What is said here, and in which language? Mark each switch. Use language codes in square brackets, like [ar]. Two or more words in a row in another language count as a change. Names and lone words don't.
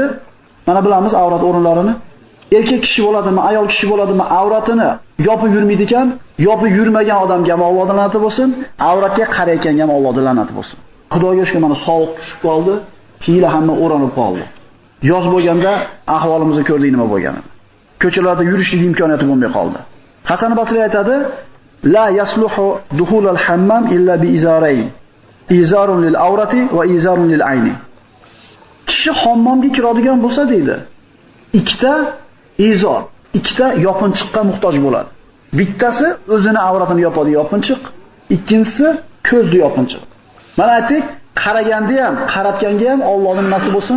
[uz] Mana bilamiz avrat o'rinlarini. Erkak kishi bo'ladimi, ayol kishi bo'ladimi, avratini yopib yurmaydi ekan, yopib yurmagan odamga ham Allohning la'nati bo'lsin, avratga qarayotganga ham Allohning la'nati bo'lsin. Xudoga shukr, mana sovuq tushib qoldi, hiyla hamma o'ranib qoldi. Yoz bo'lganda ahvolimizni ko'rdik nima bo'lganini. Ko'chalarda yurishlik imkoniyati bo'lmay qoldi. Hasan Basriy aytadi, [ar] لا يصلح دخول الحمام إلا بإزارين. إزار للعورة وإزار للعين. [uz] Kishi hammomga kiradigan bo'lsa deydi, ikkita izor, ikkita yopinchiqqa muhtoj bo'ladi. Bittasi o'zini avratini yopadi yopinchiq, ikkinchisi ko'zni yopinchiq. Mana aytdik, qaraganda ham, qaratganga ham Allohning nimasi bo'lsin?